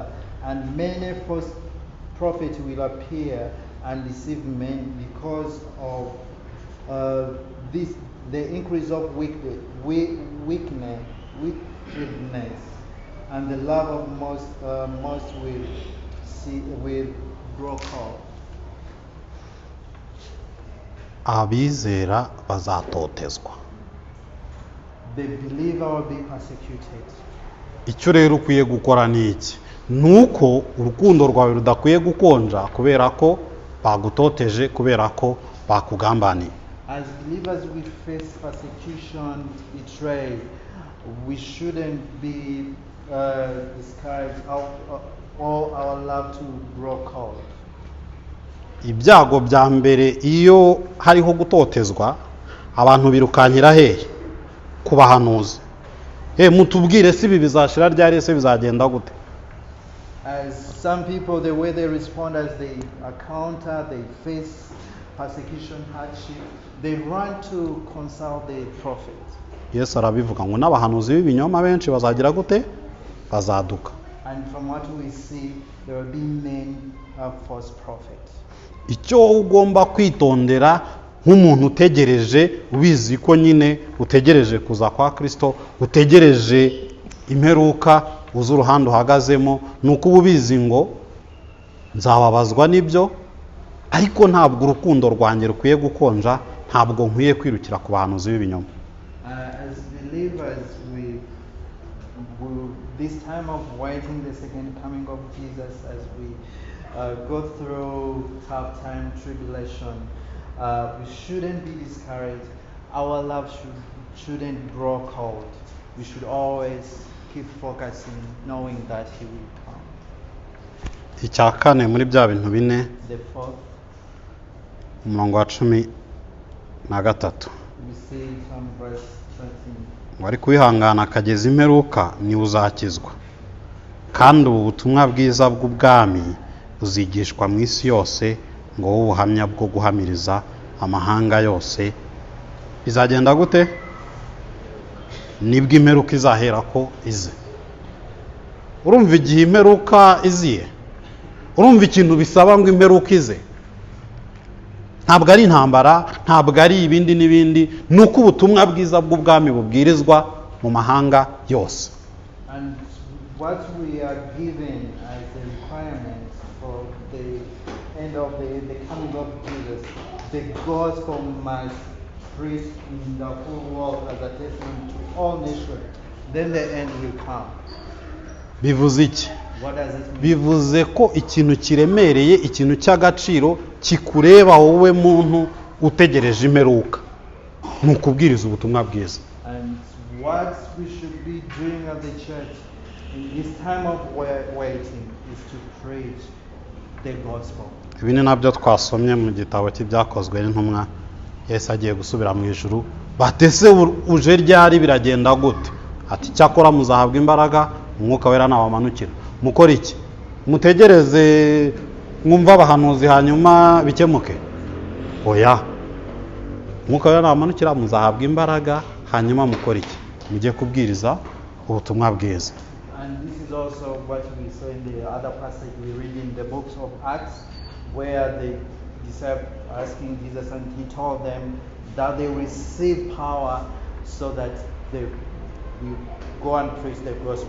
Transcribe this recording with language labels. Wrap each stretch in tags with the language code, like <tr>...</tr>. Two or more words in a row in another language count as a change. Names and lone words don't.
<en>And many false prophets will appear and deceive men because of this, the increase of wickedness, and the love of most will grow cold.</en> <rw>abizera bazatotezwa.</rw> <en>The believer will be persecuted.</en> <rw>Icyo rero ukwiye gukora ni iki? Nuko urukundo rwawe rudakwiye gukonja kubera ko bagutoteje, kubera ko bakugambaniye.</rw> <en>As believers we face persecution, betrayal. We shouldn't be discouraged or our love to grow cold.</en> <rw>Ibyago bya mbere iyo hariho gutotezwa, abantu birukankira hehe? Ku bahanuzi. Mutubwire si ibi bizashira ryari, se bizagenda gute?</rw> <en>As some people, the way they respond as they encounter, they face persecution, hardship, they run to consult the prophet.</en> <rw>Yesu arabivuga ngo n'abahanuzi b'ibinyoma benshi bazagira gute? Bazaduka.</rw> <en>And from what we see, there will be many false prophets.</en> <rw>Icyo ugomba kwitondera nk'umuntu utegereje, ubizi ko nyine utegereje kuza kwa Kristo, utegereje imperuka, uzi uruhande uhagazemo, nuko ubizi ngo nzababazwa n'ibyo, ariko ntabwo urukundo rwanjye rukwiye gukonja, ntabwo nkwiye kwirukira ku bahanuzi b'ibinyoma.</rw> <en>As believers, this time of waiting the second coming of Jesus, as we go through tough time, tribulation, we shouldn't be discouraged. Our love shouldn't grow cold. We should always keep focusing, knowing that He will come.</en> <rw>Icya kane muri bya bintu bine,</rw> <en>The fourth,</en> <rw>umurongo wa 13,</rw> <en>we see from verse 13.</en> <rw>wari kwihangana akageza imperuka ni uzakizwa, kandi ubu butumwa bwiza bw'ubwami buzigishwa mu isi yose ngo wowe ubuhamya bwo guhamiriza amahanga yose. Bizagenda gute? Nibwo imperuka izahera ko ize. Urumva igihe imperuka iziye? Urumva ikintu bisaba ngo imperuka ize? Ntabwo ari intambara, ntabwo ari ibindi n'ibindi, nuko ubutumwa bwiza bw'ubwami bubwirizwa mu mahanga yose.</rw> <en>And what we are given as the requirement for the end of the coming of Jesus, the gospel must preach in the whole world as a testimony to all nations. Then the end will come.</en> <rw>Bivuze iki?</rw> <en>What does it mean?</en> <rw>Bivuze ko ikintu kiremereye, ikintu cy'agaciro kikureba wowe muntu utegereje imperuka, ni ukubwiriza ubutumwa bwiza.</rw> <en>And what we should be doing at the church in this time of waiting is to preach the gospel.</en> <rw>Ibi ni nabyo twasomye mu gitabo cy'ibyakozwe n'intumwa. Yesu agiye gusubira mu ijuru, batese uje ryari, biragenda gute? Ati cyakora muzahabwa imbaraga, umwuka wera nabamanukira. Mukora iki? Mutegereze mwumva abahanuzi hanyuma bikemuke? Oya, umwuka wera nabamanukira, muzahabwa imbaraga, hanyuma mukora iki? Mujye kubwiriza ubutumwa bwiza.</rw> <en>And this is also what we saw in the other passage we read in the books of Acts, where the disciples asking Jesus, and He told them that they receive power so that they will go and preach the gospel.</en>